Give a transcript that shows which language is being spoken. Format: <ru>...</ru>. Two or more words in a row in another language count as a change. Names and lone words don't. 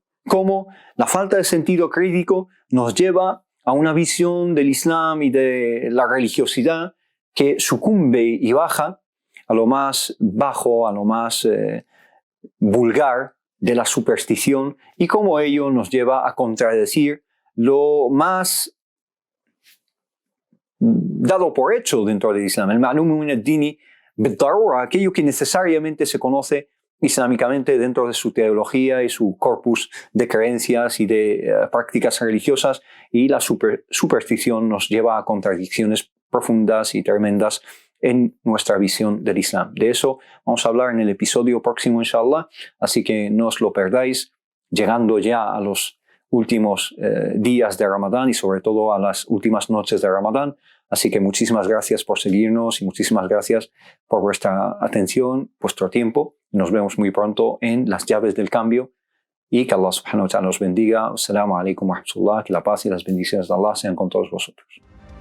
<es>Cómo la falta de sentido crítico nos lleva a una visión del Islam y de la religiosidad que sucumbe y baja a lo más bajo, a lo más vulgar de la superstición, y cómo ello nos lleva a contradecir lo más dado por hecho dentro del Islam, el</es> <ar>معلوم من الدين بالضرورة,</ar> <es>aquello que necesariamente se conoce islámicamente dentro de su teología y su corpus de creencias y de prácticas religiosas, y la superstición nos lleva a contradicciones profundas y tremendas en nuestra visión del Islam. De eso vamos a hablar en el episodio próximo, inshallah, así que no os lo perdáis, llegando ya a los últimos días de Ramadán y sobre todo a las últimas noches de Ramadán. Así que muchísimas gracias por seguirnos y muchísimas gracias por vuestra atención, vuestro tiempo. Nos vemos muy pronto en Las Llaves del Cambio y que Allah</es> <ar>سبحانه وتعالى</ar> <es>nos bendiga.</es> <ar>السلام عليكم ورحمة الله.</ar> <es>Que la paz y las bendiciones de Allah sean con todos vosotros.</es>